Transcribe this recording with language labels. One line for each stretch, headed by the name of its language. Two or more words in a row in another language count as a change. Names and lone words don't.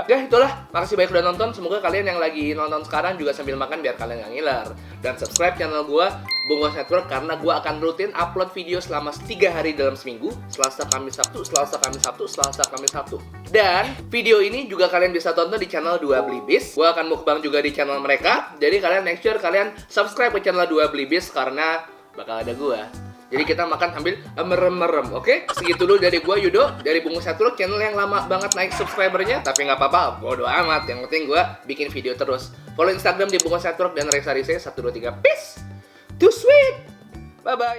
Indonesian: Ya itulah, makasih banyak udah nonton. Semoga kalian yang lagi nonton sekarang juga sambil makan biar kalian nggak ngiler. Dan subscribe channel gue, Bungkus Network, karena gue akan rutin upload video selama 3 hari dalam seminggu. Selasa, Kamis, Sabtu, Selasa, Kamis, Sabtu, Selasa, Kamis, Sabtu. Dan video ini juga kalian bisa tonton di channel 2 Blibis. Gue akan mukbang juga di channel mereka. Jadi kalian
English: make sure
Indonesian: kalian subscribe ke channel 2 Blibis karena bakal ada gua. Jadi kita makan sambil merem-merem, oke? Segitu dulu dari gua Yudo, dari Bungkus Network, channel yang lama banget naik subscribernya, tapi nggak apa-apa, bodo amat. Yang penting gua bikin video terus. Follow Instagram di Bungkus Network dan Reza Rise 123.
English: Peace, too sweet, bye bye.